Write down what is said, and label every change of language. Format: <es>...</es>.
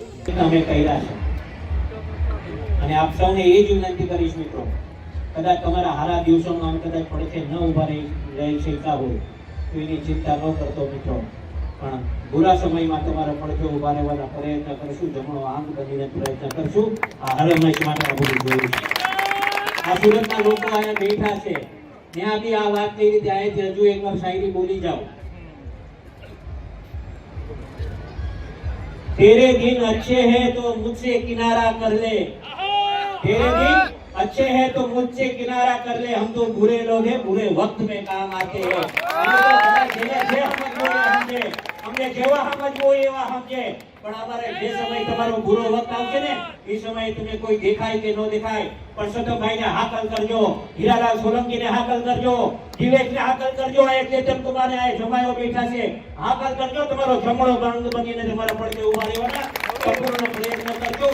<gu>તમે કર્યા છે, અને આપ સૌને એ જ વિનંતી કરીશ મિત્રો, કદાચ તમારા હારા દિવસોમાં કદાચ પડખે ન ઉભા રહી શકતા હોય તો એની ચિંતા ન કરતો મિત્રો, પણ બુરા સમયમાં તમારા પડખે ઉભા રહેવાના પ્રયત્ન કરશું, જમણો આંખ બનીને પ્રયત્ન કરશું. આ હરમેશ માટે આ બધું જોયું છે. આ સુરતના લોકો અહીંયા બેઠા છે, ત્યાં બી આ વાત થઈ રીતે આયેથી હજુ એકવાર શાયરી બોલી જાઓ.</gu> <hi>तेरे दिन अच्छे हैं तो मुझसे किनारा कर ले, तेरे दिन अच्छे हैं तो मुझसे किनारा कर ले, हम तो बुरे लोग हैं, बुरे वक्त में काम आते हैं.</hi> <gu>हमने जेवा समझવો એવા સમજે, પણ અમારે જે સમય તમારો બુરો વખત આવશે ને એ સમયે તમે કોઈ દેખાય કે ન દેખાય, પરસોત્તમભાઈને હાકલ કરજો, હીરાલાલ સોલંકીને હાકલ કરજો, દિવેશને હાકલ કરજો, આ એકમ તમારે આ જમાયો બેઠા છે, હાકલ કરજો, તમારો જમણો બંધ બનીને તમારા પડખે ઉભા રહેવાના સંપૂર્ણ પ્રયત્ન કરજો.</gu>